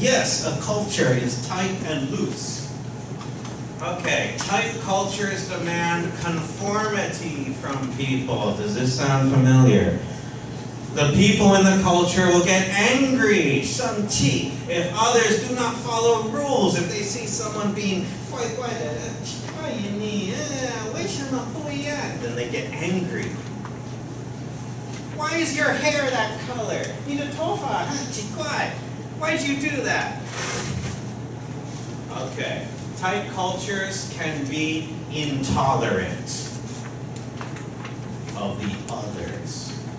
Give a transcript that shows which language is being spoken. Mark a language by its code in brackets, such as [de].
[en] Yes, a culture is tight and loose. Okay, tight cultures demand conformity from people. Does this sound familiar? The people in the culture will get angry, 生气, if others do not follow rules. If they see someone being [zh] 怪怪的, 奇怪呀你, 为什么不一样? [en] Then they get angry. Why is your hair that color? [zh] 你的头发很奇怪. [en] Why'd you do that? Okay. Tight cultures can be intolerant of the others.